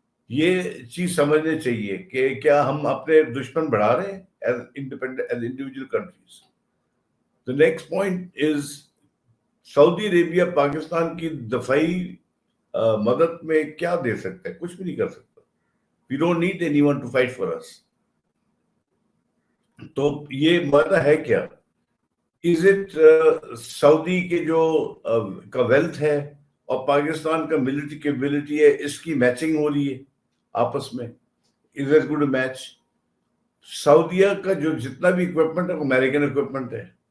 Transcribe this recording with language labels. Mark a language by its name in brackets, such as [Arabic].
[Urdu] یہ چیز سمجھنے چاہیے کہ کیا ہم اپنے دشمن بڑھا رہے ہیں [English] As individual countries. The next point is [Urdu] سعودی عربیہ پاکستان کی دفاعی مدد میں کیا دے سکتا ہے؟ کچھ بھی نہیں کر سکتا. [English] We don't need anyone to fight for us. [Urdu] تو یہ معاہدہ ہے کیا؟ [English] Is it [Urdu] سعودی کے جو کا ویلتھ ہے اور پاکستان کا ملٹری کیپبلٹی ہے, اس کی میچنگ ہو رہی ہے آپس میں؟ [English] Is it good match? [Urdu] سعودیہ کا جو جتنا بھی اکوپمنٹ ہے وہ امریکن اکوپمنٹ ہے.